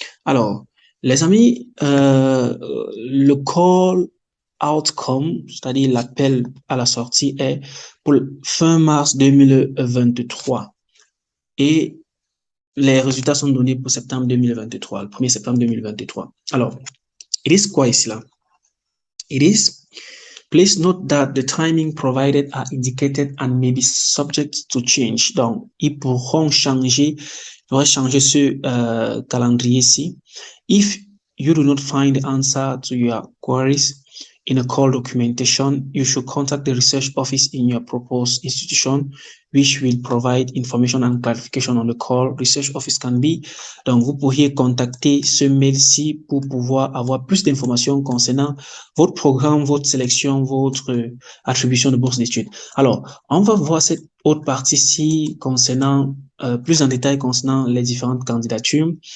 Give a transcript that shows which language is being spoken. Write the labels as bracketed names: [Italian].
[French] Alors, les amis, le call outcome, c'est-à-dire l'appel à la sortie, est pour le fin mars 2023. Et les résultats sont donnés pour septembre 2023, le 1er septembre 2023. Alors, [English] it is [French] quoi ici là? [English] It is, please note that the timing provided are indicated and may be subject to change. [French] Donc, ils pourront changer, il faudrait changer ce calendrier-ci. [English] If you do not find the answer to your queries in a call documentation, you should contact the research office in your proposed institution, which will provide information and clarification on the call. Research office can be. [French] Donc, vous pourriez contacter ce mail-ci pour pouvoir avoir plus d'informations concernant votre programme, votre sélection, votre attribution de bourse d'études. Alors, on va voir cette autre partie-ci concernant plus en détail concernant les différentes candidatures.